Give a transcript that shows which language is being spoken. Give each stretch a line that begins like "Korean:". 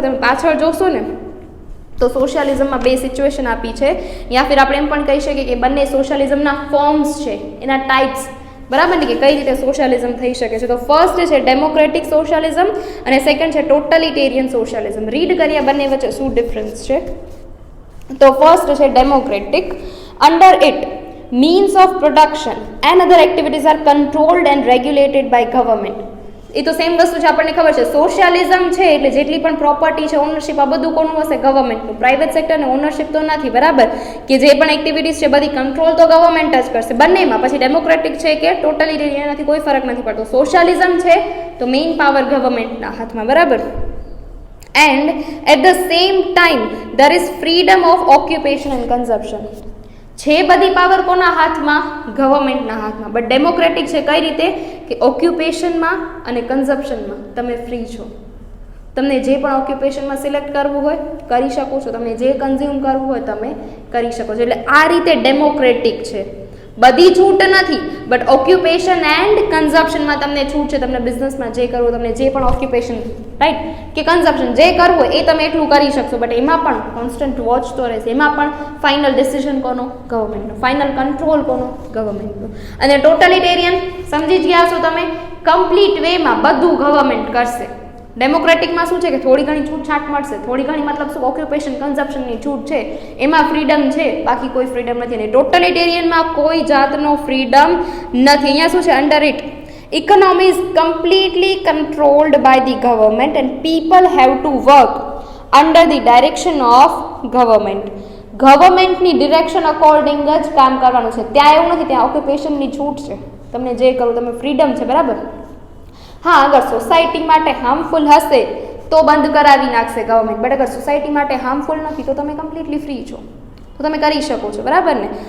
Gujarati: તમે પાછળ જોશો ને તો સોશિયલિઝમમાં બે સિચ્યુએશન આપી છે. યા ફિર આપણે એમ પણ કહી શકીએ કે બંને સોશિયલિઝમના ફોર્મ્સ છે, એના ટાઈપ્સ. બરાબર ને? કે કઈ રીતે સોશિયલિઝમ થઈ શકે છે. તો ફર્સ્ટ છે ડેમોક્રેટિક સોશિયલિઝમ અને સેકન્ડ છે ટોટલિટેરિયન સોશિયલિઝમ. રીડ કર્યા બંને વચ્ચે શું ડિફરન્સ છે. તો ફર્સ્ટ છે democratic.
English: Under it means of production and other activities are controlled and regulated by government.
Gujarati: એ તો સેમ વસ્તુ છે, આપણને ખબર છે. સોશિયલિઝમ છે એટલે જેટલી પણ પ્રોપર્ટી છે, ઓનરશિપ, આ બધું કોનું હશે? ગવર્મેન્ટનું. પ્રાઇવેટ સેક્ટરને ઓનરશિપ તો નથી. બરાબર. કે જે પણ એક્ટિવિટીઝ છે બધી કંટ્રોલ તો ગવર્મેન્ટ જ કરશે બંનેમાં. પછી ડેમોક્રેટિક છે કે ટોટલિટેરિયન નથી, કોઈ ફરક નથી પડતો. સોશિયલિઝમ છે તો મેઇન પાવર ગવર્મેન્ટના હાથમાં. બરાબર.
English: And at the same time there is freedom of occupation and consumption.
Gujarati: છે બધી પાવર કોના હાથમાં? ગવર્મેન્ટના હાથમાં. બટ ડેમોક્રેટિક છે કઈ રીતે? કે ઓક્યુપેશનમાં અને કન્ઝપ્શનમાં તમે ફ્રી છો. તમને જે પણ ઓક્યુપેશનમાં સિલેક્ટ કરવું હોય કરી શકો છો, તમને જે કન્ઝ્યુમ કરવું હોય તમે કરી શકો છો. એટલે આ રીતે ડેમોક્રેટિક છે. બધી છૂટ નથી બટ ઓક્યુપેશન એન્ડ કન્ઝપ્શનમાં તમને છૂટ છે. તમને બિઝનેસમાં જે કરવું, તમને જે પણ ઓક્યુપેશન રાઈટ કે કન્ઝપ્શન જે કરવું હોય એ તમે એટલું કરી શકશો. બટ એમાં પણ કોન્સ્ટન્ટ વોચ તો રહેશે. એમાં પણ ફાઇનલ ડિસિઝન કોનો? ગવર્મેન્ટનો. ફાઇનલ કંટ્રોલ કોનો? ગવર્મેન્ટનો. અને ટોટલિટેરિયન સમજી જ ગયા છો તમે, કમ્પ્લીટ વેમાં બધું ગવર્મેન્ટ કરશે. ડેમોક્રેટિકમાં શું છે કે થોડી ઘણી છૂટછાટ મળશે, થોડી ઘણી મતલબ શું ઓક્યુપેશન કન્ઝપ્શનની છૂટ છે, એમાં ફ્રીડમ છે, બાકી કોઈ ફ્રીડમ નથી. અને ટોટલિટેરિયનમાં કોઈ જાતનો ફ્રીડમ નથી. અહીંયા શું છે?
English: Under it economy is completely controlled by the government and people have to work under the direction of government.
Gujarati: ગવર્મેન્ટની ડિરેક્શન અકોર્ડિંગ જ કામ કરવાનું છે. ત્યાં એવું નથી, ત્યાં ઓક્યુપેશનની છૂટ છે, તમને જે કરવું તમે ફ્રીડમ છે. બરાબર. હા, અગર સોસાયટી માટે હાર્મફુલ હશે તો બંધ કરાવી નાખશે ગવર્મેન્ટ. બટ અગર સોસાયટી માટે હાર્મફુલ નથી તો તમે કમ્પ્લીટલી ફ્રી છો, તો તમે કરી શકો છો. બરાબર ને?